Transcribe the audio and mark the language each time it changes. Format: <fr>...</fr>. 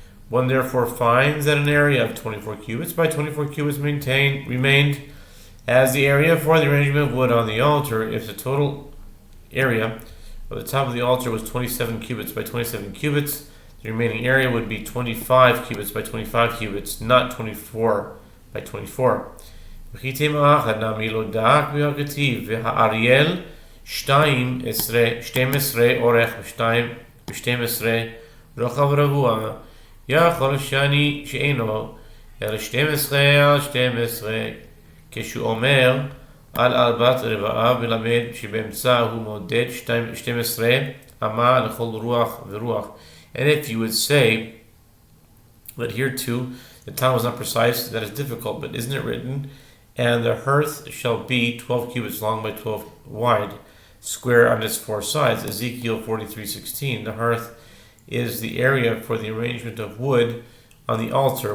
<en>One therefore finds that an area of 24 cubits by 24 cubits remained as the area for the arrangement of wood on the altar. If the total area of the top of the altar was 27 cubits by 27 cubits, the remaining area would be 25 cubits by 25 cubits, not 24 by 24.</en> <he>וחיתם האחד נמי לא דק והכתיב והאריאל 12 אורך ו12 רוחב רבוע יכול שאני שאינו אלא 12 על 12 כשהוא אומר על 4 רבעיו מלמד שבאמצע הוא מודד 12 אמה לכל רוח ורוח.</he> <en>And if you would say that here too the time was not precise, that is difficult, but isn't it written, and the hearth shall be 12 cubits long by 12 wide, square on its 4 sides. Ezekiel 43:16. The hearth is the area for the arrangement of wood on the altar.</en>